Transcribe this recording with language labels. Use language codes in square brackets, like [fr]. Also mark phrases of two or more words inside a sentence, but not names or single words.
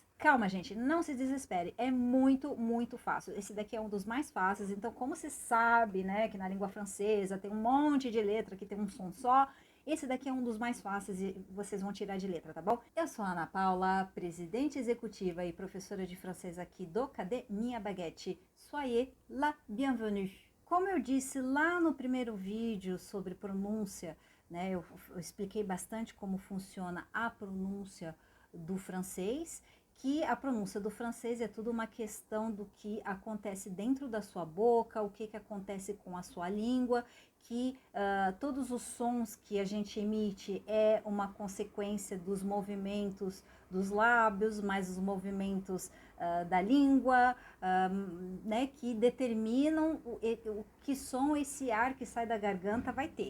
[pt] Calma, gente, não se desespere, é muito, muito fácil. Esse daqui é um dos mais fáceis, então como você sabe, né, que na língua francesa tem um monte de letra que tem um som só, esse daqui é um dos mais fáceis e vocês vão tirar de letra, tá bom? Eu sou a Ana Paula, presidente executiva e professora de francês aqui do Academia Baguette. [fr] Soyez la bienvenue. [pt] Como eu disse lá no primeiro vídeo sobre pronúncia, né, eu expliquei bastante como funciona a pronúncia do francês, que a pronúncia do francês é tudo uma questão do que acontece dentro da sua boca, o que acontece com a sua língua, que todos os sons que a gente emite é uma consequência dos movimentos dos lábios, mais os movimentos da língua, né, que determinam o que som esse ar que sai da garganta vai ter.